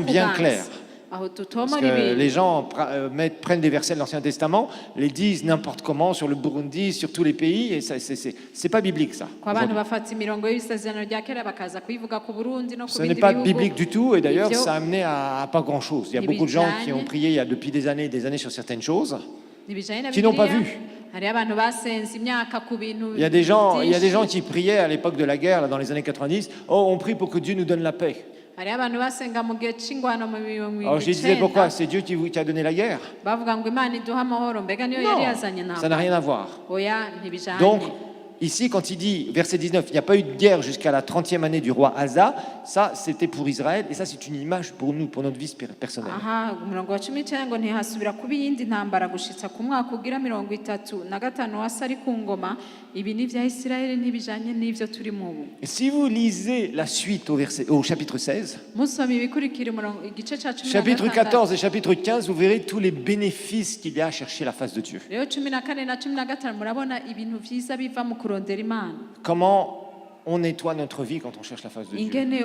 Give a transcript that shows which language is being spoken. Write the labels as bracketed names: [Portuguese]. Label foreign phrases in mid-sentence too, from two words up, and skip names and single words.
[French] Soyons bien [Rundi] kuganza [French] clairs. [Rundi] aho [French] Parce [Rundi] tutomora [French] que [Rundi] ibintu [French] les gens prennent des versets de l'Ancien Testament, les disent n'importe comment sur le Burundi, sur tous les pays, et ça, c'est pas biblique ça. [Rundi] ko abantu bafata imirongo y'isezerano rya kera bakaza kuyivuga ku burundi no ku [French] Ce n'est [Rundi] bindi [French] pas [Rundi] bihugu [French] biblique du tout, et d'ailleurs [Rundi] Ibyo [French] ça a amené à pas grand-chose. Il y a beaucoup de gens qui ont prié il y a depuis des années sur certaines choses, [Rundi] ntibijanye na [French] qui n'ont pas [Rundi] Bibiliya. [French] vu. [Rundi] hariho abantu basenze imyaka ku bintu [French] Il y a des gens [Rundi] byinshi. [French] qui priaient à l'époque de la guerre, là, dans les années 90, oh, on prie pour que Dieu nous donne la paix. [Rundi] hariho abantu basenga mu gihe c'ingwano mu [French] Alors je disais pourquoi? C'est Dieu qui a donné la guerre? [Rundi] bavuga ngo imana iduha amahoro mbega niyo yari yazanye [French] Non, ça n'a rien à voir. [Rundi] oya ntibijanye [French] Donc, ici, quand il dit, verset 19, il n'y a pas eu de guerre jusqu'à la 30e année du roi Asa, ça, c'était pour Israël, et ça, c'est une image pour nous, pour notre vie personnelle. [Rundi] umurongo wa 19 ngo ntihasubira kuba iyindi ntambara gushitsa ku mwaka ugira 35 wasa ari ku ngoma, ibi ni vya Isirayeli ntibijanye n'ivyo turi mu ubu. [French] Et si vous lisez la suite au chapitre 16, chapitre 14 et chapitre 15, vous verrez tous les bénéfices qu'il y a à chercher la face de Dieu. Comment on nettoie notre vie quand on cherche la face de Dieu.